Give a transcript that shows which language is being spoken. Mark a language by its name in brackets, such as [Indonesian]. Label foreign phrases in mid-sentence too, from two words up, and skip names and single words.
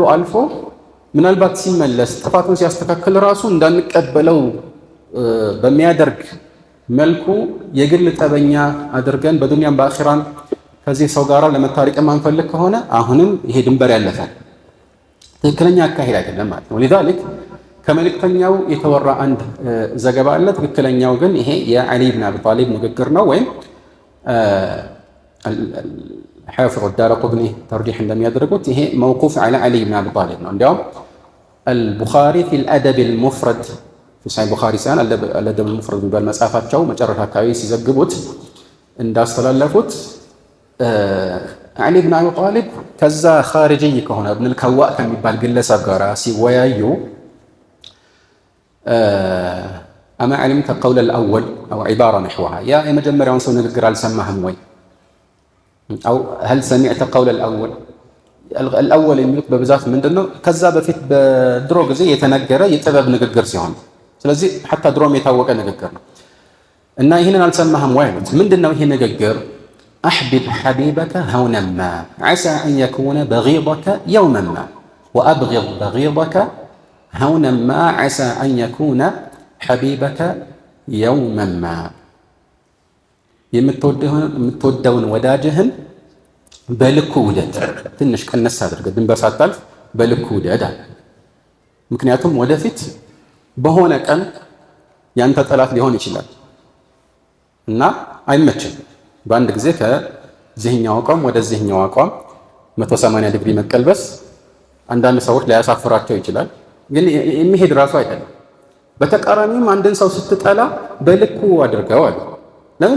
[Amharic] አልፎ ምናልባት ሲመለስ ጥፋቱን ሲያስተካክል ራሱ እንዳንቀበለው በሚያደርግ መልኩ የግል ጠበኛ አድርገን በዱንያም በአኺራም ከዚህ ሰው ጋር ለመታረቅ የማንፈልግ ከሆነ አሁንም ይሄ ድንበር ያለፈ ትክክለኛ አካሄድ አይደለም ማለት ነው። لذلك ከመልእክተኛው የተወራ አንድ ዘገባ አለ። ትክክለኛው ግን ይሄ የዓሊ ብን አቢ ጣሊብ ንግግር ነው። ወይም [Arabic] حافظ الدارقطني ترجيح [Amharic] እንደሚያደርጉት ይሄ [Arabic] موقوف على علي بن ابي طالب [Amharic] ነው። እንዲያውም [Arabic] البخاري في الادب المفرد في صحيح البخاري [Amharic] ሳይሆን [Arabic] الادب المفرد [Amharic] የሚባል መጽሐፋቸው መጨረሻ አካባቢ ሲዘግቡት እንዳስተላለፉት ዓሊ ብን አቢ ጣሊብ ከዛ ኻሪጅይ ከሆነ እብን አልከዋእ ከሚባል ግለሰብ ጋር ሲወያዩ [Arabic] أما علمت قول الأول أو عبارة نحوها يا [Amharic] የመጀመሪያውን ሰው ንግግር አልሰማህም ወይ [Arabic] أو هل سمعت قول الأول الأول [Amharic] የሚሉት በብዛት ምንድነው ከዛ በፊት በድሮ ጊዜ የተነገረ የጥበብ ንግግር ሲሆን ስለዚህ حتى ድሮም የታወቀ ንግግር ነው እና ይሄንን አልሰማህም ወይ አሉት። ምንድነው ይሄ ንግግር? [Arabic] أحبب حبيبك هونا ما عسى أن يكون بغيضك يوما ما وأبغض بغيضك هونا ما عسى أن يكون حبيبك يوما ما [Amharic] የምትወደውን ወዳጅህን በልኩ ውደድ። ትንሽ ቀነስ አድርገህ ድንበር ሳታልፍ በልኩ ውደድ አለ። ምክንያቱም ወደፊት በሆነ ቀን ያንተ ጠላት ሊሆን ይችላል እና አይመችም። በአንድ ጊዜ ከዚህኛው አቋም ወደዚህኛው አቋም 180 ዲግሪ መቀልበስ አንዳንድ ሰዎች ሊያሳፍራቸው ይችላል፣ ግን የሚሄድ ራሱ አይደለም። በተቃራኒም አንድን ሰው ስትጠላ በልኩ አድርገው አለ። ለምን?